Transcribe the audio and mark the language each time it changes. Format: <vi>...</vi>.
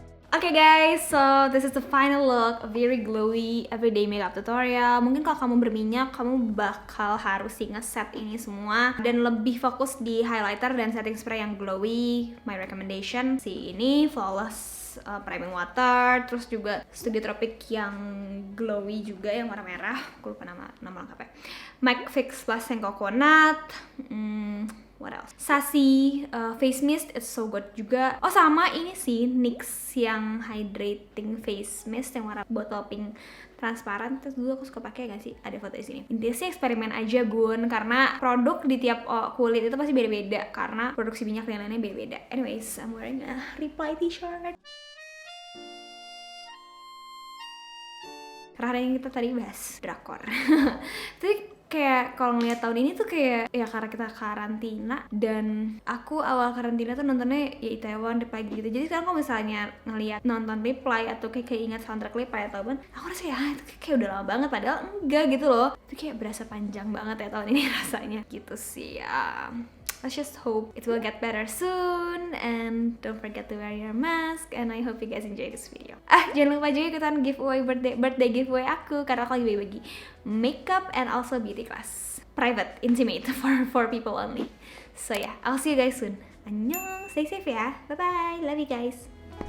<en>Okay guys, so this is the final look, a very glowy everyday makeup tutorial.</en> <id>Mungkin kalau kamu berminyak, kamu bakal harus nge-set ini semua dan lebih fokus di highlighter dan setting spray yang glowy.</id> <en>My recommendation,</en> <id>si ini Flawless Priming Water, terus juga Studio Tropic yang glowy juga yang warna merah. Aku lupa nama lengkapnya. MAC Fix Plus yang coconut.</id> <en>What else?</en> <id>Sassy face mist,</id> <en>it's so good</en> <id>juga. Oh sama ini sih NYX yang hydrating face mist yang warna botol pink transparan. Terus dulu aku suka pakai gak sih? Ada foto di sini. Intinya sih eksperimen aja bun, karena produk di tiap kulit itu pasti beda-beda karena produksi minyak dan lainnya beda-beda.</id> <en>Anyways, I'm wearing a Reply t-shirt.</en> <id>Karena yang kita tadi bahas drakor. Tapi kayak kalau ngeliat tahun ini tuh kayak ya karena kita karantina dan aku awal karantina tuh nontonnya ya Itaewon, Reply gitu. Jadi sekarang kalau misalnya ngeliat nonton Reply atau kayak ingat soundtrack Reply atau apa, aku rasa ya itu kayak udah lama banget padahal enggak gitu loh. Itu kayak berasa panjang banget ya tahun ini rasanya gitu sih ya.</id> <en>Let's just hope it will get better soon and don't forget to wear your mask and I hope you guys enjoy this video.</en> <id>Jangan lupa juga ikutan giveaway birthday giveaway aku karena aku lagi bagi makeup</id> <en>and also beauty class. Private, intimate for people only. So yeah, I'll see you guys soon. Annyeong, stay safe ya. Bye bye. Love you guys.</en>